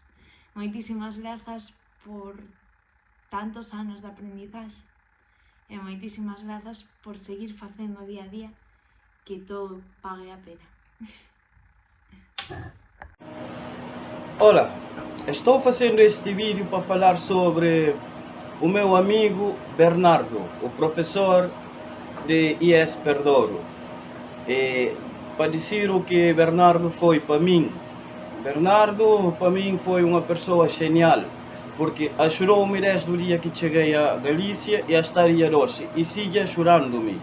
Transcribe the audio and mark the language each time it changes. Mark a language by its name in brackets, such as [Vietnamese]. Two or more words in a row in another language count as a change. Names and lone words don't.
[Galician] Moitísimas grazas por tantos anos de aprendizaxe. E moitísimas grazas por seguir facendo día a día que todo pague a pena. Ola, estou facendo este vídeo para falar sobre o meu amigo Bernardo, o professor de IES Perdouro. [Portuguese] E para dizer o que Bernardo foi para mim. Bernardo para mim foi uma pessoa genial, porque ajudou-me desde o dia que cheguei a Galícia e a estar hoje, e sigue ajudando-me.